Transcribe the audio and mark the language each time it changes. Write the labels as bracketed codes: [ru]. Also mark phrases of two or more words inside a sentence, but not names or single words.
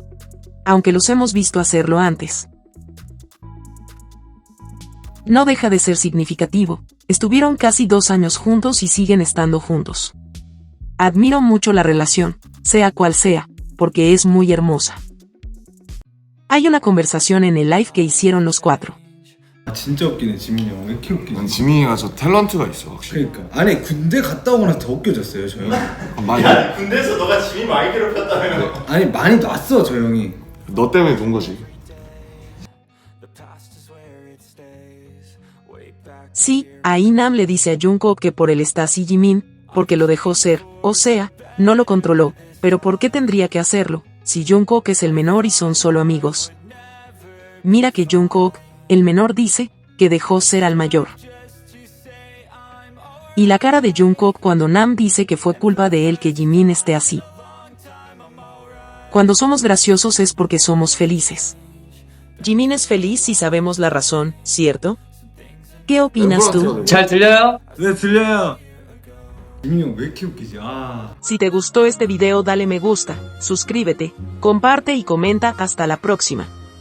[es] Aunque los hemos visto hacerlo antes. No deja de ser significativo, estuvieron casi 2 años juntos y siguen estando juntos. Admiro mucho la relación, sea cual sea, porque es muy hermosa. Hay una conversación en el live que hicieron los cuatro. [ko] 아, 진짜 웃기네 지민이 형. 왜 이렇게 웃기지? 지민이가 저 탤런트가 있어 확실히. 그러니까 아니 군대 갔다 오고 나서 더 웃겨졌어요 저 형. 많이 야 군대에서 너가 지민 많이 괴롭혔다며. 아니 많이 놨어 저 형이. 너 때문에 논 거지. [es] Sí, ahí Nam le dice a Jungkook que por él está así Jimin, porque lo dejó ser, o sea, no lo controló, pero ¿por qué tendría que hacerlo, si Jungkook es el menor y son solo amigos? Mira que Jungkook, el menor, dice que dejó ser al mayor. Y la cara de Jungkook cuando Nam dice que fue culpa de él que Jimin esté así. Cuando somos graciosos es porque somos felices. Jimin es feliz y sabemos la razón, ¿cierto? ¿Qué opinas tú? [ko] 잘 들려요? 네 들려요. 지민이 형 왜 이렇게 웃기지? 아. [es] Si te gustó este video dale me gusta, suscríbete, comparte y comenta. Hasta la próxima.